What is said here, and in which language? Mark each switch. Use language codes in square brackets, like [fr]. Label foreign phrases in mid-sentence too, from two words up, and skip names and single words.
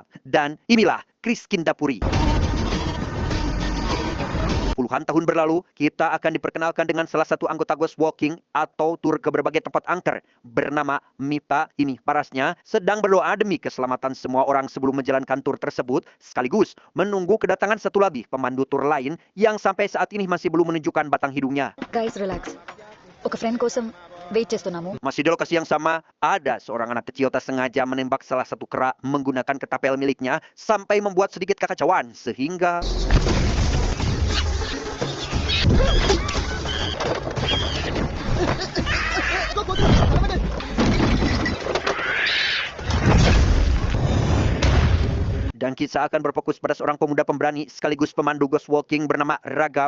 [id] Dan inilah Kris Kindapuri. Puluhan tahun berlalu, kita akan diperkenalkan dengan salah satu anggota Ghost Walking atau tur ke berbagai tempat angker bernama Mita. Ini parasnya sedang berdoa demi keselamatan semua orang sebelum menjalankan tur tersebut, sekaligus menunggu kedatangan satu lagi pemandu tur lain yang sampai saat ini masih belum menunjukkan batang hidungnya. [en] guys relax. [te] ఒక ఫ్రెండ్ కోసం వెయిట్ చేస్తున్నాము. [id] Masih di lokasi yang sama, ada seorang anak kecil tak sengaja menembak salah satu kera menggunakan ketapel miliknya sampai membuat sedikit kekacauan sehingga dan kisah akan berfokus pada seorang pemuda pemberani sekaligus pemandu Ghost Walking bernama Ragab.